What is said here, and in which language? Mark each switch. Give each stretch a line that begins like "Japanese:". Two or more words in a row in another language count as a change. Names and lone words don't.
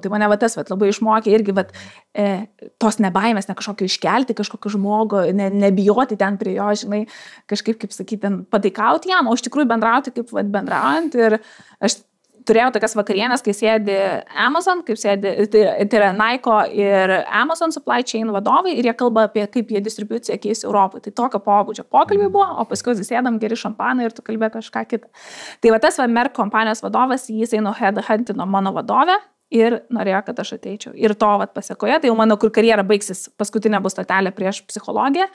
Lithuanian: Tai mane tas labai išmokė irgi tos nebaimės, ne kažkokio iškelti, kažkokio žmogo, nebijoti ten prie jo, žinai, kažkaip, kaip sakyti, ten pataikauti jam, o iš tikrųjų bendrauti kaip bendraujant. Ir aš turėjau tokias vakarienės, kai sėdi Amazon, tai yra Nike ir Amazon
English: supply chain
Lithuanian: vadovai ir jie kalba apie kaip jie distribuciją keis Europai. Tai tokio pobūdžio pokalbiai buvo, o paskui sėdam geri šampaną ir tu kalbė kažką kitą. Tai tas Merck kompanijos vadovas, jisai headhuntino mano vadovę ir norėjo, kad aš ateičiau. Ir to pasiekoje, tai jau mano, kur karjera baigsis, paskutinė bus stotelė prieš psichologiją.